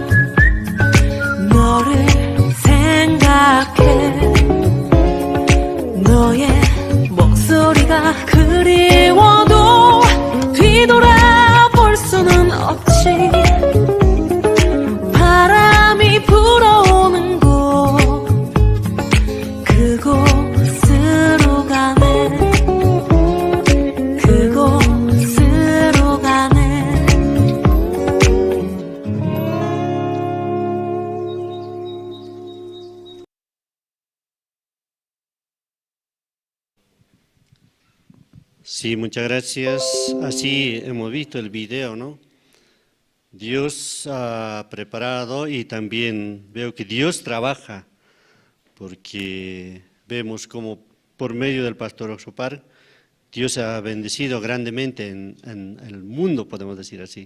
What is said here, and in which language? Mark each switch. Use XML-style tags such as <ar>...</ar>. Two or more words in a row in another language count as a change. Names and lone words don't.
<ko>너를 생각해 너의 목소리가 그리워도 뒤돌아볼 수는 없지 바람이 불어오는 곳 그곳으로 가네 그곳으로 가네</ko> <es>Sí, muchas gracias. Así hemos visto el video, ¿no? Dios ha preparado y también veo que Dios trabaja, porque vemos como por medio del pastor Osopar, Dios ha bendecido grandemente en el mundo, podemos decir así.</es>